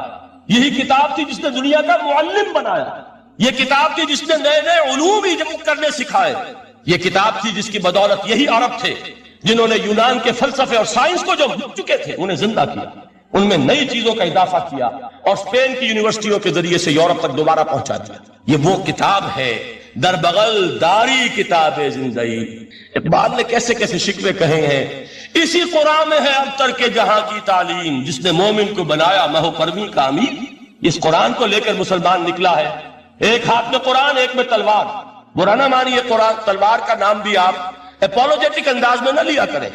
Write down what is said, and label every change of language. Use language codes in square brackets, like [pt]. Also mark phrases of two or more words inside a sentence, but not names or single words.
[ur] یہی کتاب تھی جس نے دنیا کا معلم بنایا. یہ کتاب تھی جس نے نئے نئے علوم ایجاد کرنے سکھائے. یہ کتاب تھی جس کی بدولت یہی عرب تھے جنہوں نے یونان کے فلسفے اور سائنس کو جو مٹ چکے تھے انہیں زندہ کیا، ان میں نئی چیزوں کا اضافہ کیا اور اسپین کی یونیورسٹیوں کے ذریعے سے یورپ تک دوبارہ پہنچا دیا. یہ وہ کتاب ہے، [fa] در بغل داری کتاب زندگی. [ur] اقبال نے کیسے کیسے شکوے کہے ہیں. اسی قرآن میں ہے ابتر کے جہاں کی تعلیم، جس نے مومن کو بنایا مہو پرویں کا امیر. اس قرآن کو لے کر مسلمان نکلا ہے، ایک ہاتھ میں قرآن، ایک میں تلوار. برا نہ مانیے قرآن تلوار کا نام بھی آپ اپولوجیٹک انداز میں نہ لیا کریں.